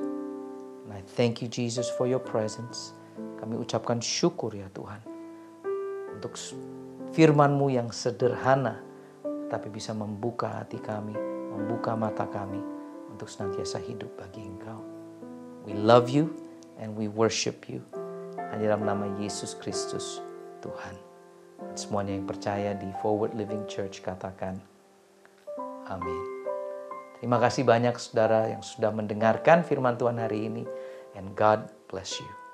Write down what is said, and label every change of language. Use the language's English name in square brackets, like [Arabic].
[English] And I thank you Jesus for your presence. [Indonesian] Kami ucapkan syukur ya Tuhan. Untuk firman-Mu yang sederhana. Tapi bisa membuka hati kami. Membuka mata kami. Untuk senantiasa hidup bagi Engkau. [English] We love you and we worship you. [Indonesian] Hanya dalam nama Yesus Kristus Tuhan. Dan semuanya yang percaya di Forward Living Church katakan amin. Terima kasih banyak saudara yang sudah mendengarkan firman Tuhan hari ini. [English] And God bless you.